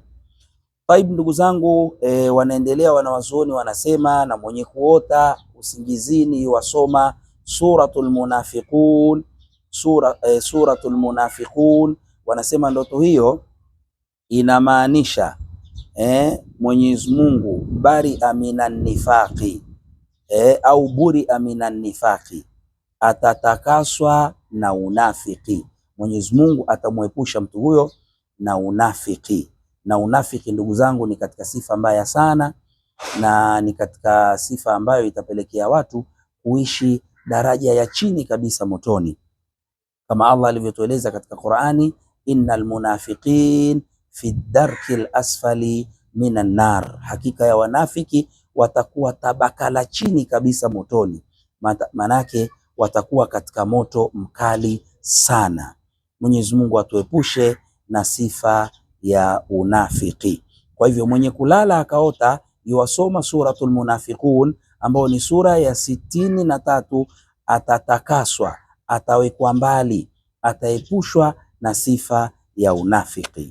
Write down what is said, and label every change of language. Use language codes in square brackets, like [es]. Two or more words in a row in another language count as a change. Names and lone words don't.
[sw] Taib, ndugu zangu, wanaendelea wanawazuoni wanasema, na mwenye kuota usingizini yuasoma suratul Munafiqun. Suratul Munafiqun, wanasema ndoto hiyo inamaanisha Mwenyezi Mungu [ar] بريء من النفاق, [sw] au [ar] برئ من النفاق, [sw] atatakaswa na unafiki. Mwenyezi Mungu atamwepusha mtu huyo na unafiki. Na unafiki, ndugu zangu, ni katika sifa mbaya sana, na ni katika sifa ambayo itapelekea watu kuishi daraja ya chini kabisa motoni, kama Allah alivyotueleza katika Qur'ani, [ar] إن المنافقين في الدرك الأسفل من النار, [sw] hakika ya wanafiki watakuwa tabaka la chini kabisa motoni, manake watakuwa katika moto mkali sana. Mwenyezi Mungu atuepushe na sifa ya unafiki. Kwa hivyo mwenye kulala akaota yuwasoma suratul Munafiqun ambayo ni sura ya 63, atatakaswa, atawekwa mbali, ataepushwa na sifa ya unafiki.